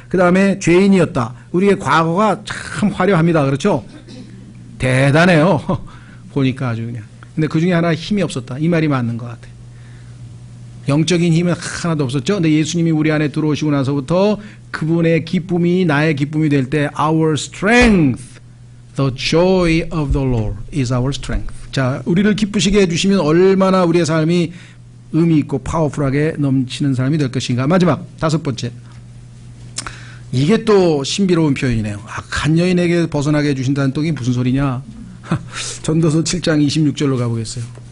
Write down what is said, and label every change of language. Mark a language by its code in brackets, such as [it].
[ko] 그 다음에 죄인이었다. 우리의 과거가 참 화려합니다. 그렇죠? 대단해요. 보니까 아주 그냥. 근데 그 중에 하나 힘이 없었다. 이 말이 맞는 것 같아요. 영적인 힘은 하나도 없었죠. 근데 예수님이 우리 안에 들어오시고 나서부터 그분의 기쁨이 나의 기쁨이 될 때 [en] our strength The joy of the Lord is our strength. [ko] 자, 우리를 기쁘시게 해주시면 얼마나 우리의 삶이 의미 있고 파워풀하게 넘치는 삶이 될 것인가. 마지막 5번째. 이게 또 신비로운 표현이네요. 악한 여인에게 벗어나게 해주신다는 또 이게 무슨 소리냐. 전도서 7장 26절로 가보겠어요.